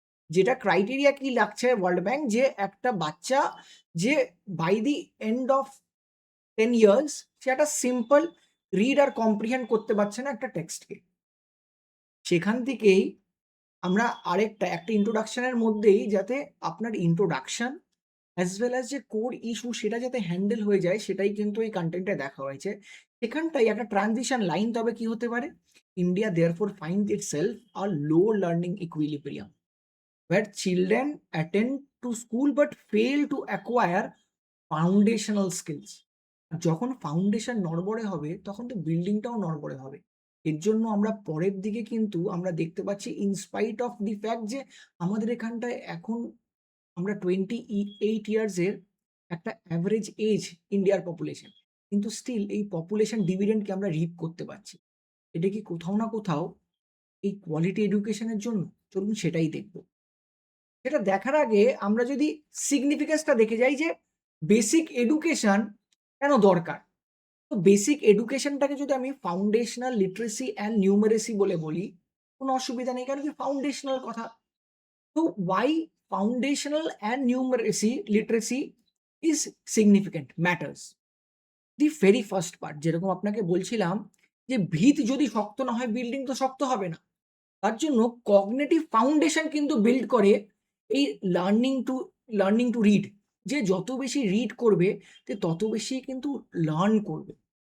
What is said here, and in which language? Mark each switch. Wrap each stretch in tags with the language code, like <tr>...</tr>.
<bn>যেটা ক্রাইটেরিয়া কি লাগছে ওয়ার্ল্ড ব্যাংক, যে একটা বাচ্চা যে</bn> <en>by the end of 10 years</en> <bn>সে একটা সিম্পল রিড আর কম্প্রিহেন্ড করতে পারছে না একটা টেক্সটকে। সেখান থেকেই আমরা আরেকটা একটা ইন্ট্রোডাকশনের মধ্যেই যাতে আপনার ইন্ট্রোডাকশন অ্যাজ ওয়েল অ্যাজ যে কোর ইস্যু সেটা যাতে হ্যান্ডেল হয়ে যায়, সেটাই কিন্তু এই কন্টেন্টে দেখা হয়েছে। সেখানটাই একটা ট্রানজিশন লাইন তবে কি হতে পারে?</bn> <en>India therefore find itself a low learning equilibrium where children attend to school but fail to acquire foundational skills।</en> <bn>যখন ফাউন্ডেশন নড়বড়ে হবে তখন তো বিল্ডিংটাও নড়বড়ে হবে। এর জন্য আমরা পরের দিকে কিন্তু আমরা দেখতে পাচ্ছি</bn> <en>in spite of the fact</en> <bn>যে আমাদের এখানটায় এখন আমরা 28 ইয়ার্স এর একটা অ্যাভারেজ এজ ইন্ডিয়ার পপুলেশন, কিন্তু স্টিল এই পপুলেশন ডিভিডেন্ডকে আমরা রিপ করতে পারছি। এটা কি কোথাও না কোথাও এই কোয়ালিটি এডুকেশনের জন্য? চলুন সেটাই দেখব। সেটা দেখার আগে আমরা যদি সিগনিফিকেন্সটা দেখে যাই যে বেসিক এডুকেশন কেন দরকার? তো বেসিক এডুকেশনটাকে যদি আমি ফাউন্ডেশনাল লিটারেসি অ্যান্ড নিউমেরেসি বলে বলি, কোনো অসুবিধা নেই, কারণ কি ফাউন্ডেশনাল কথা।</bn> <en>তো why foundational and numeracy literacy is significant matters? The very first part,</en> <bn>যেরকম আপনাকে বলছিলাম যে ভিত যদি শক্ত না হয় বিল্ডিং তো শক্ত হবে না। তার জন্য কগনিটিভ ফাউন্ডেশন কিন্তু বিল্ড করে এই লার্নিং টু রিড। যে যত বেশি রিড করবে সে তত বেশি কিন্তু লার্ন করবে।</bn>